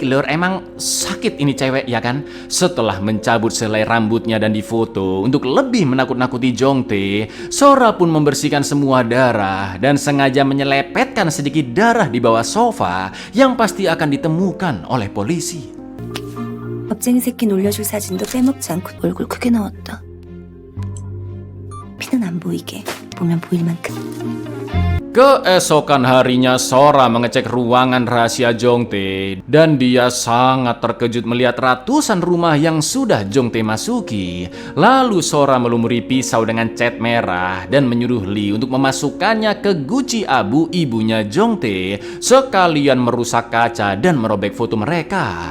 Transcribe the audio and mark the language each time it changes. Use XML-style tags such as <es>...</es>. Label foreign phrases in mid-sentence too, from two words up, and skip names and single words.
<id>Lur, emang sakit ini cewek ya kan? Setelah mencabut selai rambutnya dan difoto untuk lebih menakut-nakuti Jongtae, Sora pun membersihkan semua darah dan sengaja menyelipetkan sedikit darah di bawah sofa yang pasti akan ditemukan oleh polisi.</id> <ko>겁쟁이 새끼 놀려줄 사진도 빼먹지 않고 얼굴 크게 나왔다. 피는 안 보이게, 보면 보일 만큼.</ko> <id>Keesokan harinya Sora mengecek ruangan rahasia Jongtae dan dia sangat terkejut melihat ratusan rumah yang sudah Jongtae masuki. Lalu Sora melumuri pisau dengan cat merah dan menyuruh Lee untuk memasukkannya ke guci abu ibunya Jongtae, sekalian merusak kaca dan merobek foto mereka.</id>